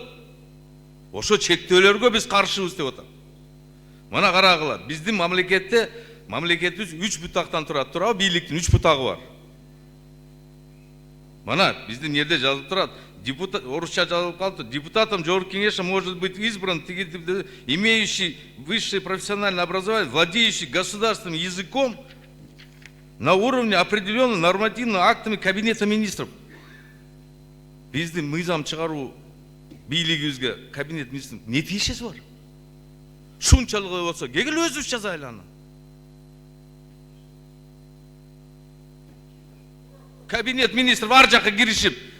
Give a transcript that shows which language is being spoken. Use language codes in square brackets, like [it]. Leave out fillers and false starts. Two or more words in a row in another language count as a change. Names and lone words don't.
[ky] Ошо чектөөлөргө биз каршыбыз деп атам. Мына карагыла, биздин мамлекетибиз 3 бутактан турат, туурабы? Бийликтин 3 бутагы бар. Мына биздин жерде жазылып турат, депутат, орусча жазылып калды, [ru] депутатом Жогорку Кеңеши может быть избран, имеющий высшее профессиональное образование, владеющий государственным языком на уровне определенных нормативными актами Кабинета министров. [ky] Биздин мыйзам чыгаруу бийлигибизге Кабинет министрин не тиешеси бар? Шунчалык болсо, кегил өзүбүз жазайлы аны. Кабинет министров ар жакка киришип.